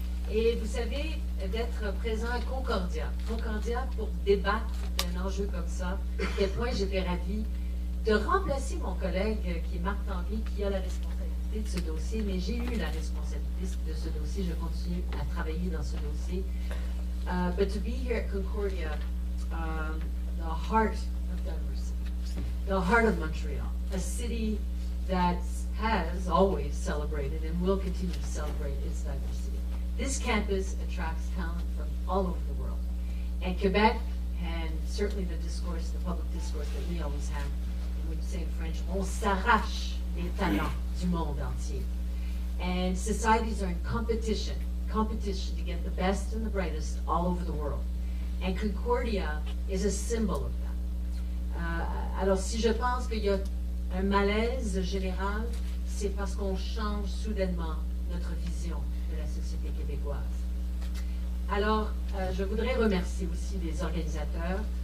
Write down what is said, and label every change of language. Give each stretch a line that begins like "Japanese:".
French: Et vous savez, d'être présent à Concordia. Concordia pour débattre d'un enjeu comme ça. À quel point j'étais ravie de remplacer mon collègue qui est Marc Tanguay, qui a la responsabilité de ce dossier. Mais j'ai eu la responsabilité de ce dossier. Je continue à travailler dans ce dossier.
English: But to be here at Concordia, the heart of diversity. The heart of Montreal, a city that has always celebrated and will continue to celebrate its diversity. This campus attracts talent from all over the world. And Quebec, and certainly the discourse, the public discourse that we always have, and when you say in French,
French: on s'arrache les talents du monde entier.
English: And societies are in competition to get the best and the brightest all over the world. And Concordia is a symbol of that.
French: Alors, si je pense qu'il y a un malaise général, c'est parce qu'on change soudainement notre vision de la société québécoise. Alors, je voudrais remercier aussi les organisateurs.